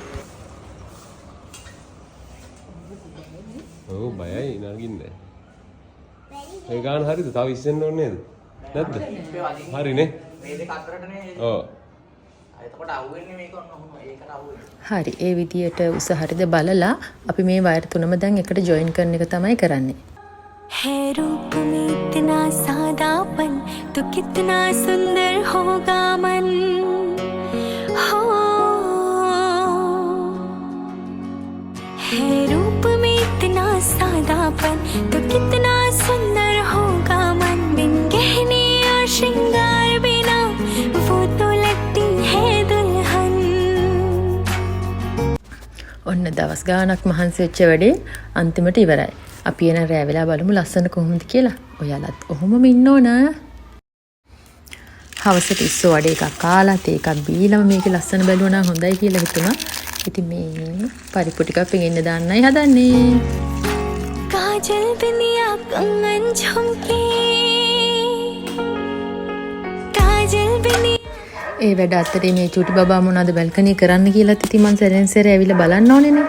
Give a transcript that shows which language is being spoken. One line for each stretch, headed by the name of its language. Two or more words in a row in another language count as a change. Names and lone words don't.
Sinhala: ඔව් බයයි නගින්නේ. ඒ ගාන හරිද? තව ඉස්සෙන්න ඕනේ නේද? නැද්ද? හරිනේ. මේ දෙක අතරටනේ. ඔව්. එතකොට අහුවෙන්නේ මේක ඔන්න ඒකට අහුවෙන්නේ. හරි ඒ විදියට උස හරිද බලලා අපි මේ වයර් තුනම දැන් එකට ජොයින් කරන එක තමයි කරන්නේ.
Hindi: है रूप में इतना सादापन तो कितना सुंदर होगा मन हो. है रूप में इतना सादापन तो कितना सुंदर होगा मन. बिन गहने और श्रृंगार बिना वो तो लगती है दुल्हन.
Sinhala: ඔන්න දවස් ගාණක් මහන්සි වෙච්ච වැඩේ අන්තිමට ඉවරයි. අපි එන රෑ වෙලා බලමු ලස්සන කොහොමද කියලා. ඔයාලත් ඔහොමම ඉන්න ඕන. හවසට ඉස්සෝ වඩේ එකක් කාලා තේ එකක් බීලම මේක ලස්සන බැලුවා නම් හොඳයි කියලා හිතුණා. ඉතින් මේ පරිප්පු ටිකක් පෙඟෙන්න දාන්නයි හදන්නේ.
Hindi: काजल बिंदिया कंगन झुमके काजल बिंदिया.
Sinhala: ඒ වැඩ අතරේ මේ චූටි බබා මොනවද බල්කනි කරන්න කියලා ඉතින් මං සැරෙන් සැරේ ඇවිල්ලා බලන්න ඕනේනේ.